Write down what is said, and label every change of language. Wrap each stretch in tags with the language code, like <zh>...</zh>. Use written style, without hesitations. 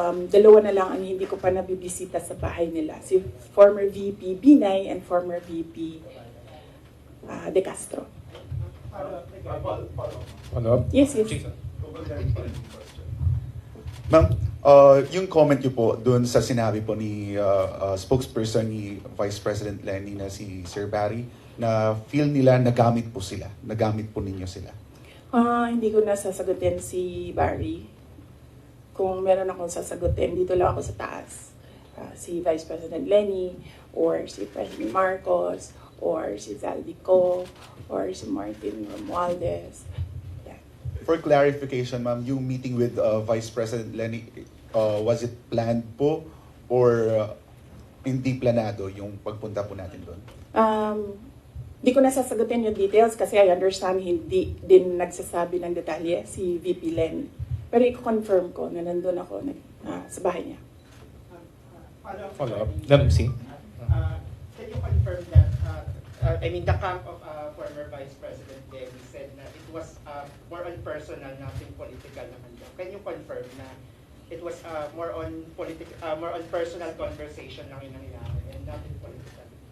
<tl>Dalawa na lang ang hindi ko pa nabibisita sa bahay nila. Si former VP Binay and former VP De Castro.</tl> <en>Follow-up? Yes, yes. Jason.</en> <tl>Ma'am, yung comment niyo po doon sa sinabi po ni spokesperson ni</tl> <en>Vice President Lenny</en> <tl>na si Sir Barry na feel nila nagamit po ninyo sila. Hindi ko na sasagutin si Barry. Kung meron akong sasagutin, dito lang ako sa taas. Si Vice President Lenny, or si President Marcos, or si Zaldico, or si Martin Romualdez.</tl> <en>Yeah. For clarification, ma'am, yung meeting with Vice President Lenny, was it planned po or</en> <tl>hindi planado yung pagpunta po natin doon? Di ko na sasagutin yung details kasi</tl> <en>I understand</en> <tl>hindi din nagsasabi ng detalye si VP Lenny. Pero i-confirm ko na nandun ako sa bahay niya.</tl> <en>Follow-up. Let me see. Can you confirm that, the camp of former Vice President Lenny said na it was more on personal, nothing political</en> <tl>naman daw.</tl> <en>Can you confirm na it was more on personal conversation</en> <tl>lang yung nangyayari</tl> <en>and nothing political?</en>